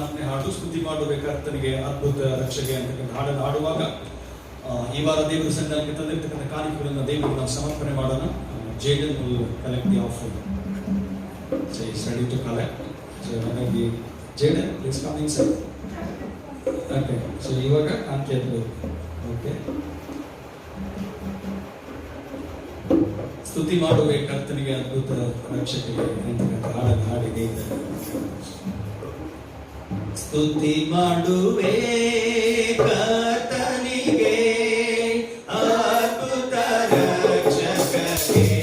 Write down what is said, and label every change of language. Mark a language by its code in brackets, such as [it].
[kn] ಹಾಡು ಸ್ತುತಿ ಮಾಡುವೆ ಕರ್ತನಿಗೆ ಅದ್ಭುತ ರಕ್ಷಕ ಅಂತಕ್ಕಂಥ ಹಾಡನ್ನು ಹಾಡುವಾಗ ಈ ವಾರ ದೇವರು ಸಂಘಕ್ಕೆ ತಂದಿರ್ತಕ್ಕಂಥ ಕಾಣಿಕೆಗಳನ್ನು ದೇವರಿಗೆ ನಾವು ಸಮರ್ಪಣೆ ಮಾಡೋಣ. [en] Jaden will collect the offering. So he's ready to collect. So maybe Jaden, please come inside. Okay. [kn] So ಇವಾಗ ಕಾಣಿಕೆ ಎತ್ತಬೇಕು. ಓಕೆ. ಸ್ತುತಿ ಮಾಡುವೆ ಕರ್ತನಿಗೆ ಅದ್ಭುತ ರಕ್ಷಕನಿಗೆ ಅಂತಕ್ಕಂಥ ಹಾಡನ್ನು ಹಾಡಿದೆ. ಸ್ತುತಿ ಮಾಡುವೆ ಕರ್ತನಿಗೆ ಅದ್ಭುತ ರಕ್ಷಕನಿಗೆ